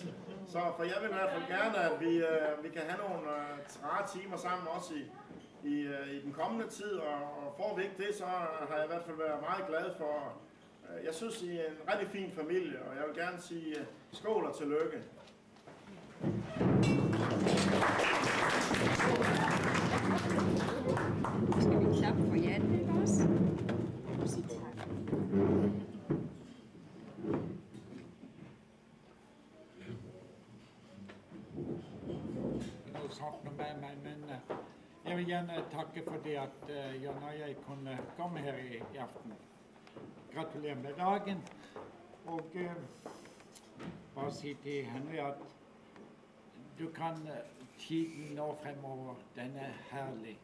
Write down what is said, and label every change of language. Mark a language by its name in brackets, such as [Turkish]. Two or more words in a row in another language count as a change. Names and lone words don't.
[Danish] Så for jeg vil i hvert fald gerne, at vi kan have nogle rare timer sammen også i den kommende tid, og får vi ikke det, så har jeg i hvert fald været meget glad for. Jeg synes, I er en rigtig fin familie, og jeg vil gerne sige skål og tillykke. Skal vi klappe for Janne, ikke også? Sig tak. [Norwegian] Noe sagt noe med meg, men jeg vil gjerne takke for det at Jan og jeg kunne komme her i aften. Gratulerer med dagen, og bare si til Henry at du kan tiden nå fremover, den er herlig.